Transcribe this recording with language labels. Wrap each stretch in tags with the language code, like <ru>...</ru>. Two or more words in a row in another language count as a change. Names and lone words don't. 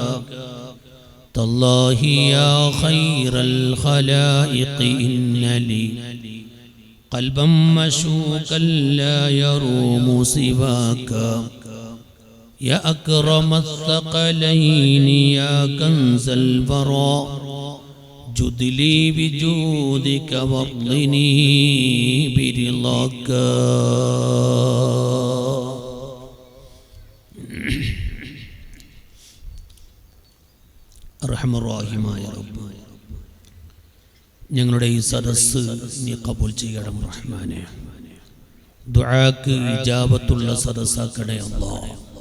<ar>تالله يا خير الخلائق إن لي قلبا مشوقا لا يروم سواك. يا أكرم الثقلين يا كنز البراء جد لي بجودك وارضني برضاك.</ar> <ml>റഹ്മാനായ റബ്ബ്, ഞങ്ങളുടെ ഈ സദസ്സ് നീ കബൂൽ ചെയ്യണം റഹ്മാനെ. ദുആക്ക് ഇജാബത്തുള്ള സദസ്സാക്കണേ അല്ലാഹ്.</ml>